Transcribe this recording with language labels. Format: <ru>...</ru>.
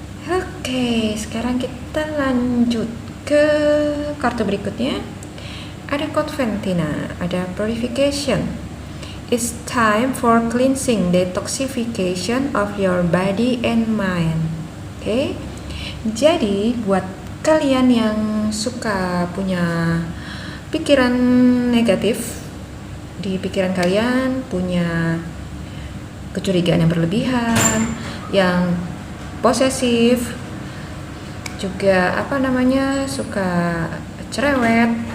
<id>Oke, sekarang kita lanjut ke kartu berikutnya. ada Conventina, ada purification.</id> <en>It's time for cleansing, detoxification of your body and mind.</en> <id>Oke. Jadi buat kalian yang suka punya pikiran negatif, di pikiran kalian punya kecurigaan yang berlebihan, yang posesif, juga suka cerewet,</id>